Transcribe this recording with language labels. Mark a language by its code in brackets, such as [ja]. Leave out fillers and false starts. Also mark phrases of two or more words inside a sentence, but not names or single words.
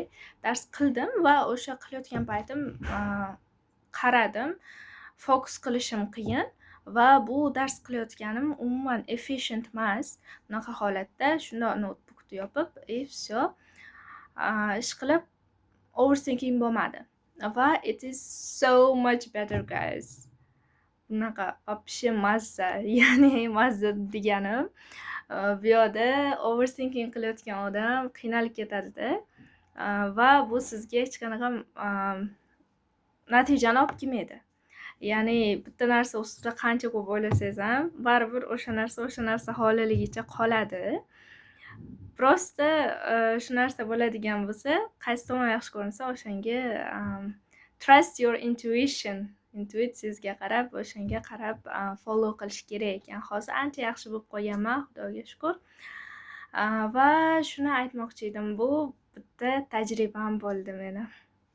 [uz] Dars qildim va o'sha qilayotgan paytim qaradim. Fokus qilishim qiyin va bu dars qilayotganim umuman efficient emas. Bunaqa holatda shundoq notebookni yopib, всё ish qilib overthinking bo'lmadi va [en] it is so much better guys. [uz] Bunaqa вообще mazza, ya'ni mazza deganim bu yoqda overthinking qilayotgan odam qiynalib ketadi-da va bu sizga hech qanaqa natijani olib kelmaydi. Ya'ni bitta narsa ustida qancha ko'p o'ylasangiz ham baribir o'sha narsa holiligicha qoladi. Prosta shu narsa bo'ladigan bo'lsa, qaysi tomon yaxshi ko'rinsa o'shanga [en] trust your intuition. [uz] Intuitsiyangizga qarab, o'shanga qarab follow qilish kerak ekan. Hozir ancha yaxshi bo'lib qolganman, Xudoga shukr. Va shuni aytmoqchi edim, bu bitta tajribam bo'ldi meni.